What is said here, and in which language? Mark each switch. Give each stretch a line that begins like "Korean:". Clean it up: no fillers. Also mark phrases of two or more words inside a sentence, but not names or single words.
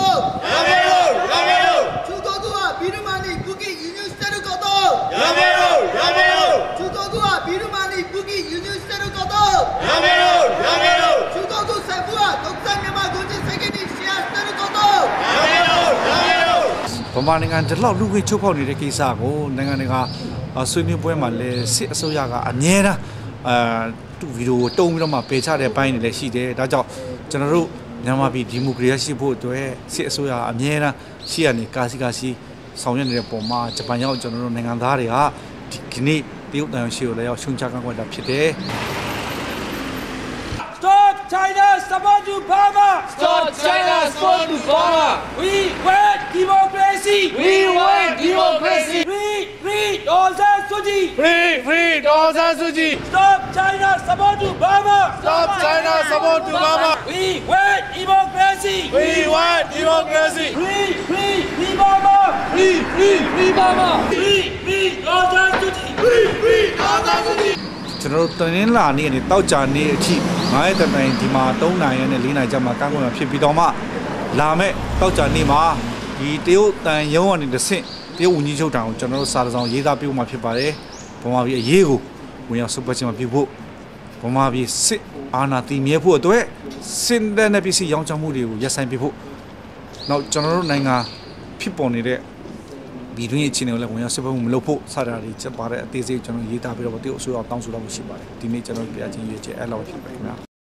Japanese: やめろやめろ中国はビルマに武器輸入していることやめろやめろ中国はビルマに武器輸入していることやめろやめろ中国政府は独裁ミャンマー軍事責任支配していることやめろやめろ
Burmese: ဗမာနိုင်ငံတလောက်လူခွင့်ချုပ်ဖောက်နေတဲ့ကိစ္စကိုနိုင်ငံတကာဆွေးနွေးပွဲမှာလည်းစစ်အစိုးရကအမြဲတမ်းသူ့ဗီဒီယိုကိုတုံးပြီးတော့မှပယ်ချတဲ့ဘိုင်းတွေလည်းရှိတယ်ဒါကြောင့်ကျွန်တော်တို့မြန်မာပြည်ဒီမိုကရေစီဖို့အတွက်စစ်အစိုးရအမြဲတမ်းရှိရနေကာစီဆောင်ရွက်နေတဲ့ပုံမှာဂျပန်ရောက်ကျွန်တော်တို့နိုင်ငံသားတွေကဒီနေ့တရုတ်တန်ရှိကိုလည်းရောက်ရှုံချကန့်ကွက်တာဖြစ်တယ်
English: Stop China support to Burma! Stop China support to Burma! We want democracy! We want democracy! Free Aung San Suu Kyi! Free Aung San Suu Kyi! Stop China support to Burma! Stop China support to Burma! We want democracy! We want democracy! Free Burma! Free Burma! Free Aung San Suu Kyi! Free Aung San Suu Kyi!
Burmese: ကျွန်တော်တို့တနင်္လာနေ့နဲ့တောက်ကြနေ့အထိ9ရက်တိုင်ဒီမှာ3နိုင်ရက်နဲ့4နိုင်ကျမှကန့်ကွက်မှာဖြစ်ပြီးတော့မှလာ မဲ့တောက်ကြနေ့မှာဒီတရုတ်တန်ရုံးကနေတစ်ဆင့်တရုတ်ဝန်ကြီးချုပ်တောင်ကိုကျွန်တော်တို့စာတစောင်ရေးသားပြုမှာဖြစ်ပါတယ်ဗမာပြည်အရေးကိုဝင်ရောက်ဆုတ်ပတ်ခြင်းမှာပြုဖို့ဗမာပြည်စစ်အာဏာတည်မြဲဖို့အတွက်စစ်တပ်နဲ့ပြည်စီရောင်းချမှုတွေကိုရပ်ဆိုင်းပြဖို့နောက်ကျွန်တော်တို့နိုင်ငံဖြစ်ပေါ်နေတဲ့ပြည်တွင်းအခြေအနေကိုလည်းဝင်ရောက်စစ်ဖက်မှုမလုပ်ဖို့စတာတွေချက်ပါတဲ့အသေးစိတ်ကျွန်တော်ရေးသားပြီးတော့တရုတ်အစိုးရတောင်းဆိုတော့ရှိပါတယ်ဒီနေ့ကျွန်တော်ပြချင်းရေးချက်အဲ့လောက်ဖြစ်ပါတယ်ခင်ဗျာ